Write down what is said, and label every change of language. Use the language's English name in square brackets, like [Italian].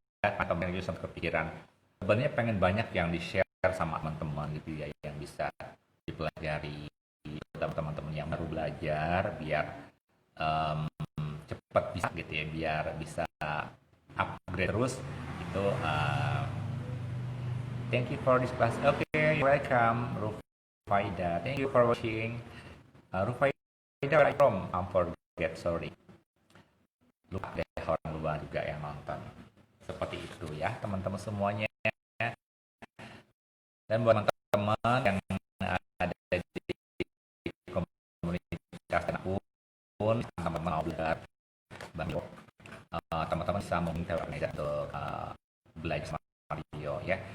[Indonesian] Teman-teman juga sempat kepikiran. Sebenarnya pengen banyak yang di-share sama teman-teman gitu ya, yang bisa dipelajari teman-teman yang baru belajar, biar cepat bisa gitu ya, biar bisa upgrade terus itu. [English] Thank you for this class. Okay, welcome Rufaida. Thank you for watching. Rufaida, where are you from? I'm forget, sorry. [Indonesian] Lupa deh. orang luar juga yang nonton. Seperti itu ya teman-teman semuanya. Dan buat teman-teman yang ada di komunitas pun, teman-teman mau belajar, teman-teman bisa meminta organizer untuk belajar sama Rio ya.